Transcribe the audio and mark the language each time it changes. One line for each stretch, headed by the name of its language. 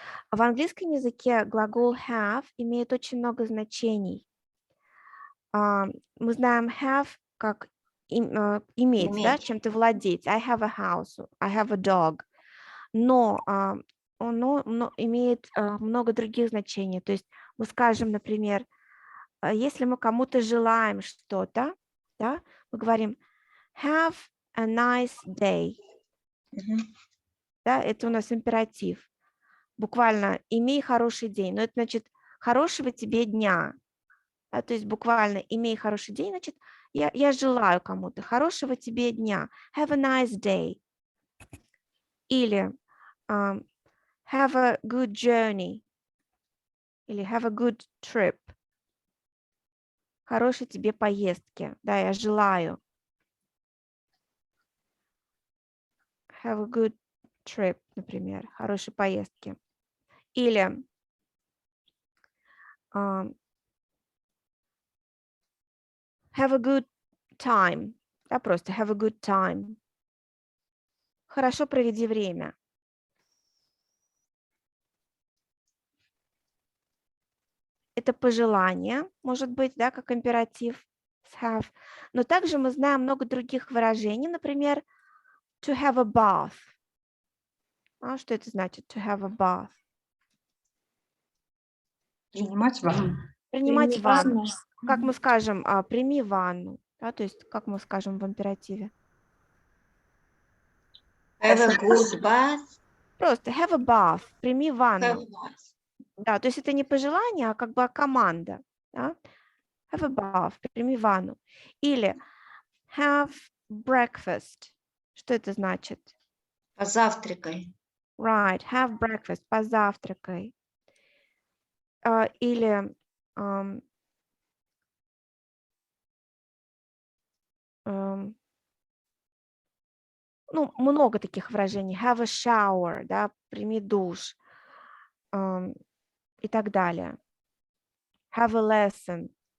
Russian: В английском языке глагол have имеет очень много значений. Мы знаем have как иметь, да, чем-то владеть.
English: I have a house, I have a dog.
Russian: Но оно имеет много других значений. То есть мы скажем, например, если мы кому-то желаем что-то, да, мы говорим
English: have a nice day.
Russian: Да, это у нас императив. Буквально имей хороший день. Но это значит хорошего тебе дня. Да, то есть буквально имей хороший день, значит я желаю кому-то хорошего тебе дня.
English: Have a nice day.
Russian: Или
English: have a good journey. Или have a good trip.
Russian: Хорошей тебе поездки. Да, я желаю.
English: Have a good trip,
Russian: например. Хорошей поездки.
English: Или have a good time.
Russian: Да, просто
English: have a good time.
Russian: Хорошо проведи время. Это пожелание, может быть, да, как императив have. Но также мы знаем много других выражений, например,
English: to have a bath.
Russian: Что это значит,
English: to have a bath?
Russian: Принимать ванну. Принимать ванну. Как мы скажем, прими ванну. Да, то есть, как мы скажем в императиве?
English: Have a good bath.
Russian: Просто
English: have a bath,
Russian: прими ванну.
English: Have a bath.
Russian: Да, то есть это не пожелание, а как бы команда. Да?
English: Have a bath,
Russian: прими ванну. Или
English: have breakfast.
Russian: Что это значит? Позавтракай.
English: Right, have breakfast,
Russian: позавтракай. Или ну, много таких выражений.
English: Have a shower,
Russian: да, прими душ и так далее.
English: Have a lesson.